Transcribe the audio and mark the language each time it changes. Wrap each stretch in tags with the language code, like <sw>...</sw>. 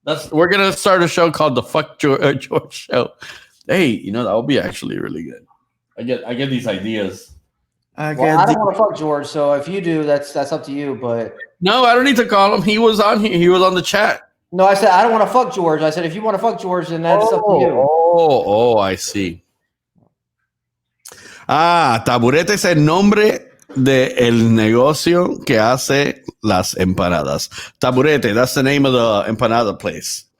<en>We're going to start a show called the Fuck George Show. Hey, you know, that would be actually really good. I get these ideas. I don't want to fuck George, so if you do, that's up to you. But no, I don't need to call him. He was on here. He was on the chat. No, I said I don't want to fuck George. I said if you want to fuck George, then that's up to you. Oh, I see.</en> <es>Taburete es el nombre de el negocio que hace las empanadas.</es> <en>Taburete, that's the name of the empanada place.</en>